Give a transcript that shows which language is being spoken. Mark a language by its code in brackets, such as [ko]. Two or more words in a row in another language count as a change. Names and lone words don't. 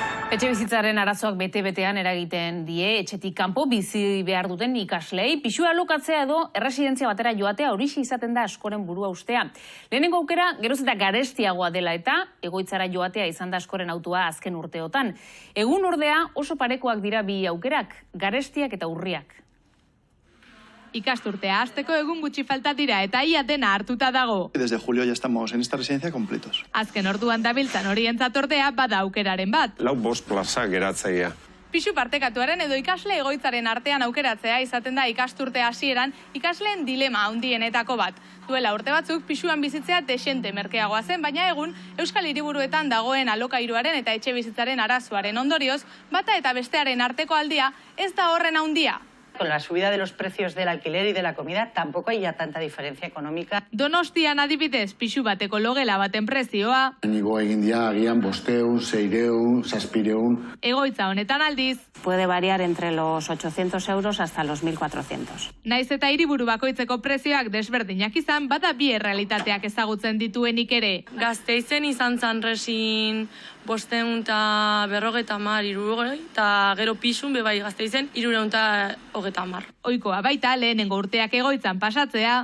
[eu] Etxebizitzaren arazoak bete-betean eragiten die, etxetik kanpo bizi behar duten ikaslei, pisua alokatzea edo erresidentzia batera joatea horixe izaten da askoren burua ustea. Lehenengo aukera, geroz eta garestiagoa dela eta egoitzara joatea izan da askoren autua azken urteotan. Egun ordea oso parekoak dira bi aukerak, garestiak eta urriak. Ikasturtea hasteko egun gutxi falta dira eta ia dena hartuta dago. [es] Desde julio ya estamos en esta residencia completos. [eu] Azken orduan dabiltzan horientzat ordea bada aukeraren bat. 4-5 plaza geratzaia. Pisu partekatuaren edo ikasle egoitzaren artean aukeratzea izaten da ikasturte hasieran ikasleen dilema handienetako bat. Duela urte batzuk pisuan bizitzea desente merkeagoa zen, baina egun Euskal Hiriburuetan dagoen alokairuaren eta etxebizitzaren arazoaren ondorioz, bata eta bestearen arteko aldia ez da horren handia. [es] Con la subida de los precios del alquiler y de la comida tampoco hay ya tanta diferencia económica. [eu] Donostian adibidez, pisu bateko logela baten prezioa, Igo egin dia agian 500, 600, 700. egoitza honetan aldiz, [es] Puede variar entre los 800 euros hasta los 1.400. [eu] naiz eta hiriburu bakoitzeko prezioak desberdinak izan, bada bi errealitateak ezagutzen dituenik ere. Gazteizen izan zan resin 550, 60, eta gero pisun bebai Gazteizen 330. Ohikoa baita lehenengo urteak egoitzan pasatzea,